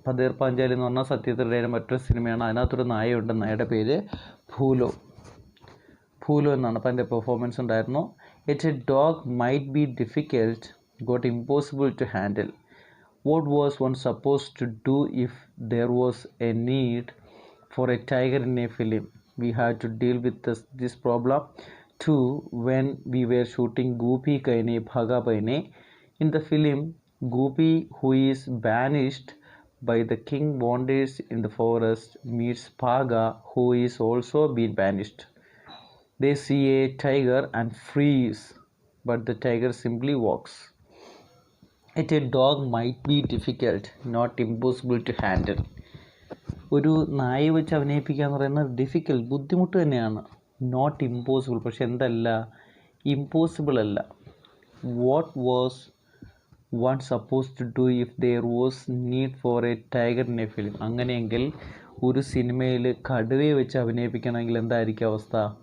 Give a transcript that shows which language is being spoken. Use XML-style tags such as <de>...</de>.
<ml>പതേർ പാഞ്ചാലി എന്ന് പറഞ്ഞാൽ സത്യത്തിൻ്റെ മറ്റൊരു സിനിമയാണ്. അതിനകത്തൊരു നായയുണ്ട്, നായയുടെ പേര് പൂലോ. പൂലോ എന്നാണ്. അപ്പം അതിൻ്റെ പെർഫോമൻസ് ഉണ്ടായിരുന്നു.</ml> <en>It a dog might be difficult got impossible to handle. What was one suppose to do if there was a need for a tiger in a film? We had to deal with this problem too when we were shooting Gopi Kaine Bhaga Paine. In the film, Gopi, who is banished by the king, wanders in the forest, meets Bhaga, who is also been banished. They see a tiger and freeze, but the tiger simply walks. It a dog might be difficult, not impossible to handle.</en> <ml>ഒരു നായ വെച്ച് അഭിനയിപ്പിക്കുക എന്ന് പറയുന്നത് difficult, ബുദ്ധിമുട്ട് തന്നെയാണ്.</ml> <en>not impossible,</en> <ml>പക്ഷെ എന്തല്ല, impossible അല്ല.</ml> <en>What was one suppose to do if there was need for a tiger in a film.</en> <ml>അങ്ങനെയെങ്കിൽ ഒരു സിനിമയിൽ കടുവയെ വെച്ച് അഭിനയിപ്പിക്കണമെങ്കിൽ എന്തായിരിക്കും അവസ്ഥ?</ml>